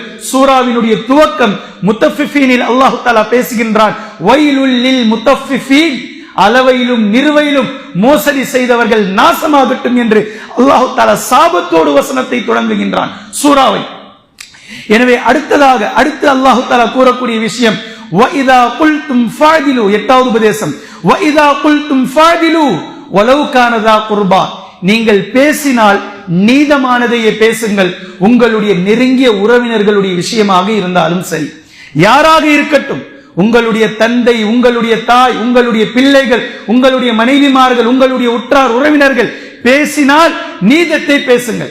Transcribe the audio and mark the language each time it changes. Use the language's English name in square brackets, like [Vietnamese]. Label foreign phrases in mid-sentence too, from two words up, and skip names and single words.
[Tamil] சூராவினுடைய துவக்கம் முத்தஃபிஃபீனில் அல்லாஹ் தஆலா பேசுகின்றான், [Arabic] ويل للمطففين, [Tamil] அளவையிலும் நிறுவையிலும் மோசடி செய்தவர்கள் நாசமாகட்டும் என்று அல்லாஹ் தஆலா சாபத்தோடு வசனத்தை தொடங்குகின்றான் சூராவை. எனவே அடுத்து அல்லாஹ் தஆலா கூறக்கூடிய விஷயம், [Arabic] وَإِذَا قُلْتُمْ فَاعْدِلُوا, [Tamil] 8வது உபதேசம். [Arabic] وَإِذَا قُلْتُمْ فَاعْدِلُوا وَلَوْ كَانَ ذَا قُرْبَى, [Tamil] நீங்கள் பேசினால் நீதமானதையே பேசுங்கள், உங்களுடைய நெருங்கிய உறவினர்களுடைய விஷயமாக இருந்தாலும் சரி, யாராக இருக்கட்டும், உங்களுடைய தந்தை, உங்களுடைய தாய், உங்களுடைய பிள்ளைகள், உங்களுடைய மனைவிமார்கள், உங்களுடைய உற்றார் உறவினர்கள், பேசினால் நீதத்தை பேசுங்கள்.